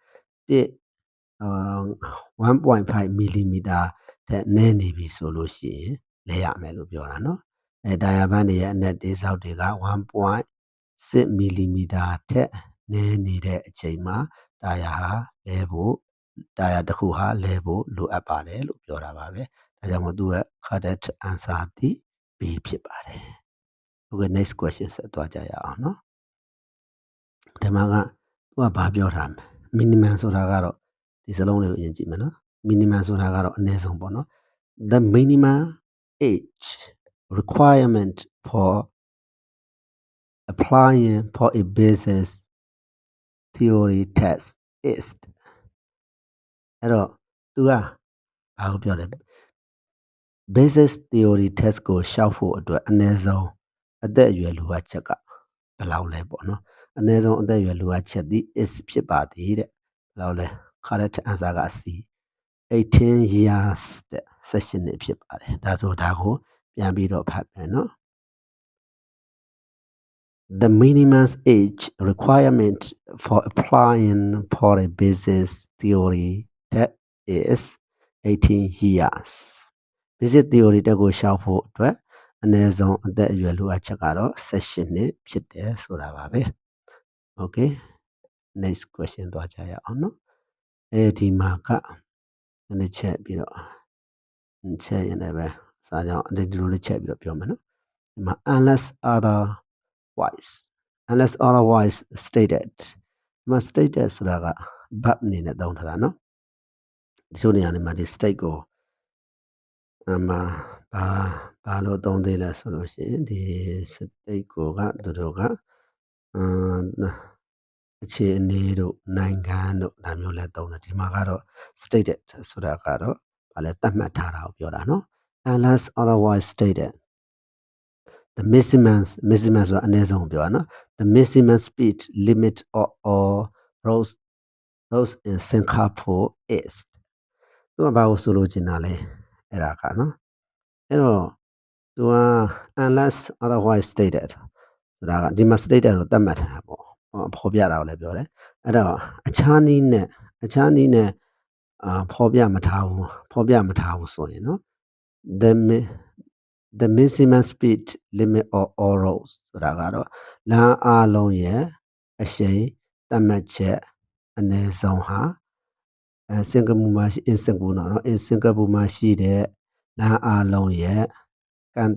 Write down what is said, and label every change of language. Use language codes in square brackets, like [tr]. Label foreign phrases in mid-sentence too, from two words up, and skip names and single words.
[my] 1.5 millimeter တဲ့နည်းနေပြီဆိုလို့ရှိရင်လဲရမယ်လို့ပြောတာနော်တာယာပန်းတွေရဲ့အနက်တွေဆောက် တွေက1.6 millimeter ထက်နည်းနေတဲ့အချိန်မှာတာယာတစ်ခုဟာလဲဖို့လိုအပ်ပါတယ်လို့ပြောတာပါပဲဒါကြောင့်မို့သူရဲ့ [en] correct answer [my] သည် B ဖြစ်ပါတယ် [en] Okay next question [my] ဆက်သွားကြရအောင်နော်ဒီမှာကသူကဘာပြောထားမလဲ minimum ဆိုတာကတော့ဒီစလုံးလေးကိုအရင်ကြည့်မယ်နော် minimum ဆိုတာကတော့အနည်းဆုံးပေါ့နော် [en] the minimum age requirement for applying for a basis theory test is [my] အဲ့တော့သူကဘာကိုပြောလဲ [en] basis theory test [my] ကိုရှောက်ဖို့အတွက်အနည်းဆုံးအသက်အရွယ်လိုအပ်ချက်ကဘယ်လောက်လဲပေါ့နော်အနည်းဆုံးအသက်အရွယ်လိုအပ်ချက်သည် is ဖြစ်ပါသည်တဲ့။ဘယ်လောက်လဲ [en] correct answer [my] က C 18 years တဲ့18နှစ်ဖြစ်ပါတယ်။ဒါဆိုဒါကိုပြန်ပြီးတော့ဖတ်မယ်နော်။ [en] The minimum age requirement for applying for a business theory that is 18 years. Business theory [my] တက်ကိုရှောက်ဖို့အတွက်အနည်းဆုံးအသက်အရွယ်လိုအပ်ချက်ကတော့18နှစ်ဖြစ်တယ်ဆိုတာပါပဲ။ [en] Okay, next question [my] သွားကြရအောင်နော်။ဒီမှာကနည်းချက်ပြီးတော့ချက်ရင်လည်းပဲစာကြောင်းဒီလိုလေးချက်ပြီးတော့ပြောမယ်နော်။ဒီမှာ unless [en] otherwise stated [my] ဒီမှာ stated ဆိုတာက verb အနေနဲ့သုံးထားတာနော်။တချို့နေရာတွေမှာဒီ state ကိုဘာလို့သုံးသေးလဲဆိုလို့ရှိရင်ဒီ state ကိုကသူတို့က အခြေအနေတို့နိုင်ငံတို့ဒါမျိုးလဲသုံးတယ်ဒီမှာကတော့ stated ဆိုတာကတော့ဘာလဲသတ်မှတ် ထားတာကိုပြောတာနော် [en] unless otherwise stated the maximum [my] ဆိုတာအနည်းဆုံးပြောတာနော် [en] the maximum speed limit or roads in Singapore is [my] သူကဘာကိုဆိုလိုချင်တာလဲအဲ့ဒါကနော်အဲ့တော့သူက [en] unless otherwise stated [my] ဆိုတာကဒီမှာ stated ကိုသတ်မှတ်ထားတာပေါ့ဖော်ပြတာကိုလည်းပြောတယ်အဲ့တော့အခြားနည်းနဲ့ ဖော်ပြမထားဘူးဆိုရင်နော် [en] the maximum speed limit or all roads [my] ဆိုတာကတော့လမ်းအားလုံးရဲ့အရှိန်သတ်မှတ်ချက်အနည်းဆုံးဟာစင်ကာပူမှာစင်ကာပူမှာရှိတဲ့လမ်းအားလုံးရဲ့ကန့်